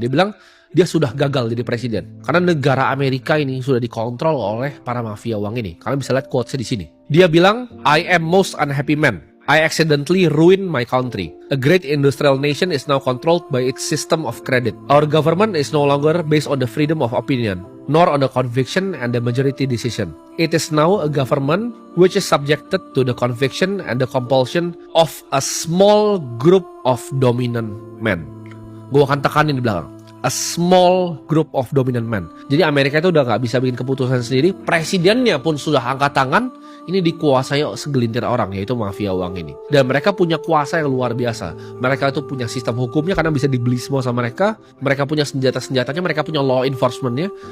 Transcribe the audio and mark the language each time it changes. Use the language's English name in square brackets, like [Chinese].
[Indonesian] Dia bilang dia sudah gagal jadi presiden karena negara Amerika ini sudah dikontrol oleh para mafia uang ini. Kalian bisa lihat quotes-nya di sini. Dia bilang, [English] I am most unhappy man. I accidentally ruined my country. A great industrial nation is now controlled by its system of credit. Our government is no longer based on the freedom of opinion, nor on the conviction and the majority decision. It is now a government which is subjected to the conviction and the compulsion of a small group of dominant men. [Indonesian] Gue akan tekanin di belakang. [English] A small group of dominant men. [Indonesian] Jadi Amerika itu udah gak bisa bikin keputusan sendiri. Presidennya pun sudah angkat tangan. Ini dikuasai segelintir orang, yaitu mafia uang ini. Dan mereka punya kuasa yang luar biasa. Mereka itu punya sistem hukumnya karena bisa dibeli semua sama mereka. Mereka punya senjata-senjatanya, mereka punya law enforcementnya.